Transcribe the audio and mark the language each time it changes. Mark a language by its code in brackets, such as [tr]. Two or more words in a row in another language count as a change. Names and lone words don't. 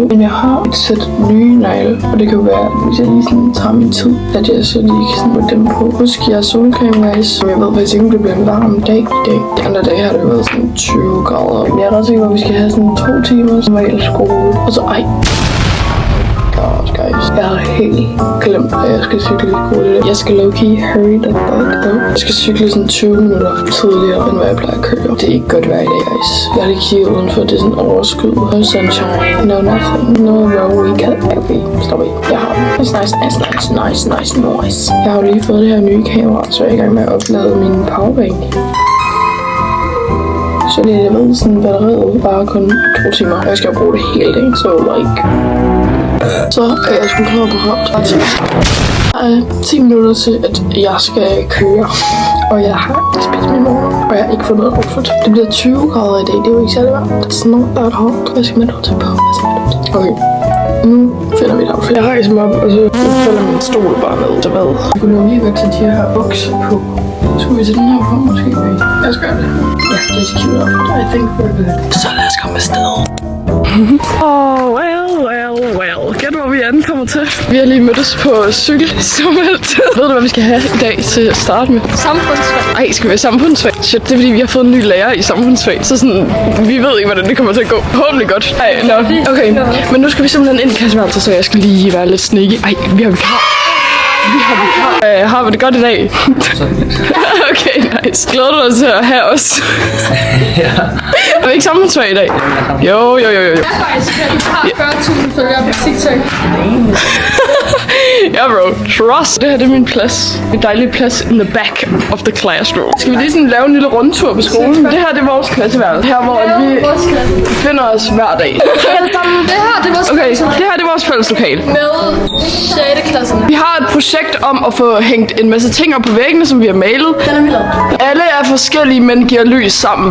[da] Men jeg har et sæt nye negle. Og det kan jo være, at hvis jeg lige sådan tager min tid, at jeg så lige kan sådan putte dem på. Husk, jeg har solcreme, guys. Men jeg ved faktisk ikke, om det bliver en varm dag i dag. De andre dage har det jo været sådan 20 grader. Men jeg er ret sikker på, at vi skal have sådan 2 timer som regel skole. Og så God, guys. Jeg har helt glemt, at jeg skal cykle i skole. Jeg skal [en] low-key hurry that butt up. [da] Jeg skal cykle sådan 20 minutter tidligere, end hvad jeg plejer at køre. Det er ikke godt vejr i dag, guys. Jeg har lige kigget udenfor, det er sådan overskyet. [en] No sunshine, no nothing, no row weekend. Okay, stop it. [da] Jeg har den. [en] It's nice noise. [da] Jeg har jo lige fået det her nye kamera, så jeg er i gang med at oplade min powerbank. Så det er ved sådan batteriet bare kun 2 timer. Jeg skal bruge det hele dagen, så like... Så er jeg sgu klar på ret. Der er 10 minutter til, at jeg skal køre. Og jeg har ikke spist min morgen, og jeg har ikke fået noget outfit. Det bliver 20 grader i dag, det er jo ikke særlig varmt. [en] It's not that hot. [da] Jeg skal med noget til på. Okay, nu finder vi et outfit. Jeg rejser mig op, og så falder min stol bare ned til hvad. Jeg kunne lige godt tage de her bukser på. Skulle vi tage den her på, måske? Lad os gøre det. Ja, det er cute outfit. [en] I think we're good. [da] Så lad os komme afsted. Well. Gæt hvor vi ankommer til. Vi har lige mødtes på cykel som altid. Ved du hvad vi skal have i dag til at starte med? Samfundsfag. Ej, skal vi have samfundsfag? Shit, det er fordi vi har fået en ny lærer i samfundsfag. Så sådan, vi ved ikke hvordan det kommer til at gå. Forhåbentlig godt. Ej, nå. Okay, men nu skal vi simpelthen ind i klasseværelset, så jeg skal lige være lidt sneaky. Ej, vi har vikar. Har vi det godt i dag? Okay, nice. Glæder du dig til at have os? Ja. Er vi ikke samfundsfag i dag? Jo. Jeg er faktisk, I har 40.000 følgere på TikTok. Ja, bro. Trust. Det her det er min plads. En dejlig plads [en] in the back of the classroom. [da] Skal vi lige sådan lave en lille rundtur på skolen? Det her det er vores klasseværelse. Her hvor vi befinder os hver dag. Det her det er vores Okay, det her det er vores fælleslokale. med 6. klasserne. Vi har et projekt om at få hængt en masse ting op på væggene, som vi har malet. Den er vi lavet. Alle er forskellige, men giver lys sammen.